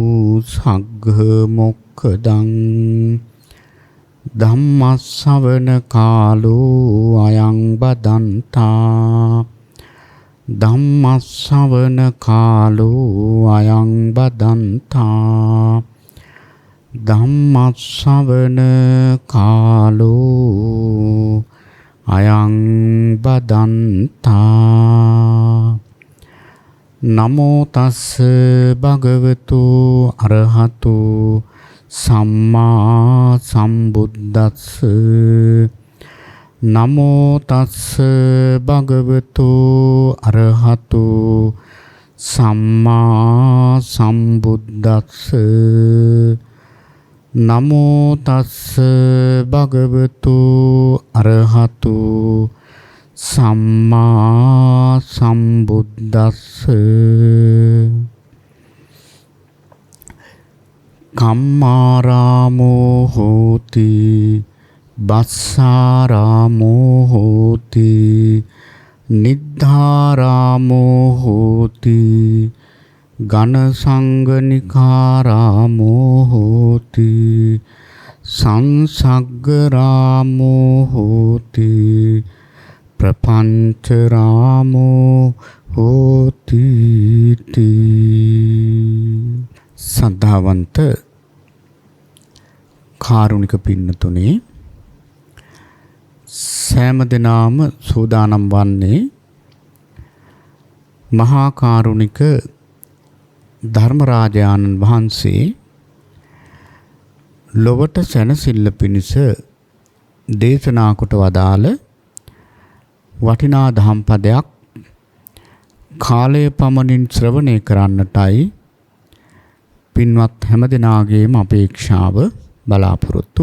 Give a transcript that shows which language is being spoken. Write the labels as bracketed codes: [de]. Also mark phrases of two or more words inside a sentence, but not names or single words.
[pi] सग्गमोक्खदं धम्मश्रवण कालो अयं बदन्ता धम्मश्रवण कालो अयं बदन्ता धम्मश्रवण कालो अयं बदन्ता नमो तस्स भगवतो अरहतो सम्मा सम्बुद्धस्स नमो तस्स भगवतो अरहतो सम्मा सम्बुद्धस्स नमो तस्स भगवतो अरहतो सम्मा सम्बुद्धस्स कम्मारामो होति बस्सारामो होति निद्धारामो होति गणसंगनिकारामो होति संसग्गरामो होति प्रपंचरामो होति [si] සද්ධාවන්ත කාරුණික පින්නතුනේ සෑම දිනම සූදානම් වන්නේ මහා කාරුණික ධර්මරාජානන් වහන්සේ ලොවට සැනසෙල්ල පිණිස දේශනා කොට වදාළ වටිනා දහම් පදයක් කාලය පමණින් ශ්‍රවණය කරන්නටයි පින්වත් හැමදෙනාගේම අපේක්ෂාව බලාපොරොත්තුව.